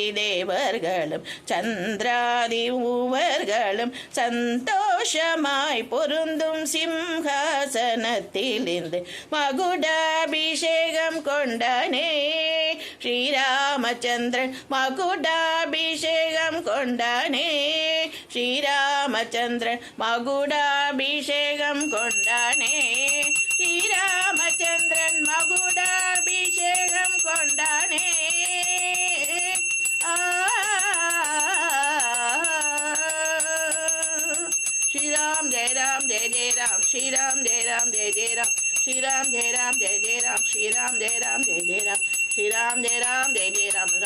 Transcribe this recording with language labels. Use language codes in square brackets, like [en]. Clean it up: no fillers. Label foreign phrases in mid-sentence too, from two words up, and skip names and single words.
[ta] தேவர்களும் சந்திராதி மூவர்களும் சந்தோஷமாய் பொருந்தும் சிம்ஹாசனத்திலிருந்து மகுடாபிஷேகம் கொண்டானே ஸ்ரீராமச்சந்திரன் மகுடாபிஷேகம் கொண்டானே ஸ்ரீராமச்சந்திரன் மகுடாபிஷேகம் கொண்டானே ஸ்ரீராமச்சந்திரன் மகுடாபிஷேகம் கொண்டானே [hi] श्री राम जय राम जय जय राम श्री राम जय राम जय जय राम श्री राम जय राम जय जय राम श्री राम जय राम जय जय राम श्री राम जय राम जय जय राम